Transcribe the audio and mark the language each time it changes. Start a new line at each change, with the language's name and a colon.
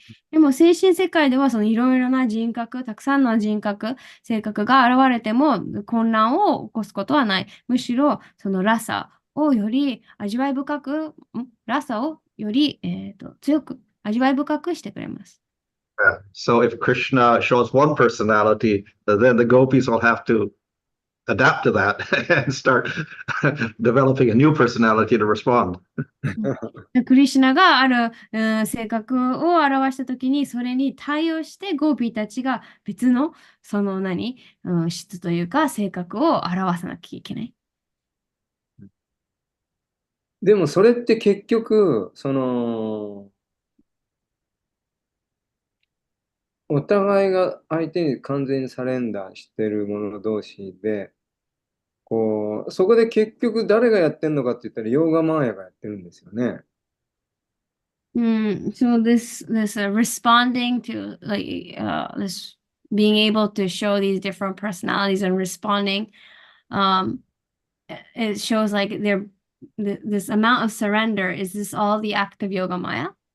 Japanese: でも精神世界ではそのいろいろな人格、たくさんの人格、性格が現れても混乱を起こすことはない。むしろそのラサをより味わい深く、ラサをより、強く味わい深くしてくれます。
English: So if Krishna shows one personality, then the gopis will have to adapt to that and start developing a new personality to respond.
Japanese: クリシュナがある、性格を表したときに、それに対応してゴーピーたちが別の、その質というか性格を表さなきゃいけない。でもそれって結局、その、お互いが相手に完全にサレンダーしてる者同士で、こう、そこで結局誰がやってんのかって言ったら、ヨーガマーヤがやってるんですよね。
English: So this responding to this being able to show these different personalities and responding, it shows like this amount of surrender. Is this all the act of Yoga Maya?